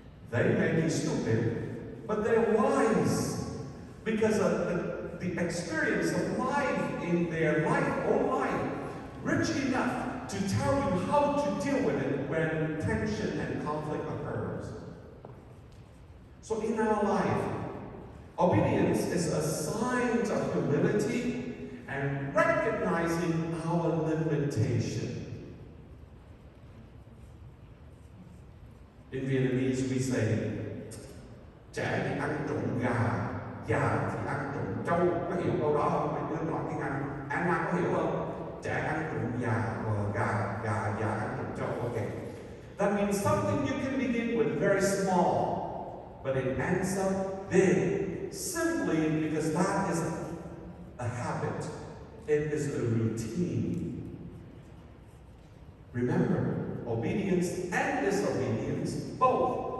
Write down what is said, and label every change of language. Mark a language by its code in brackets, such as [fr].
[en] They may be stupid, but they're wise because of the experience of life in their own life, rich enough to tell you how to deal with it when tension and conflict occurs. So in our life, obedience is a sign of humility and recognizing our limitation. In Vietnamese we say, [vi] trẻ thì ăn trộn gà, già thì ăn trộn trâu. Có hiểu câu đó không? Mấy đứa nói tiếng Anh. Anna có hiểu không? Trẻ ăn trộn gà, già ăn trộn trâu. [en] Okay. That means something you can begin with very small, but it ends up big, simply because that is a habit. It is a routine. Remember, obedience and disobedience, both.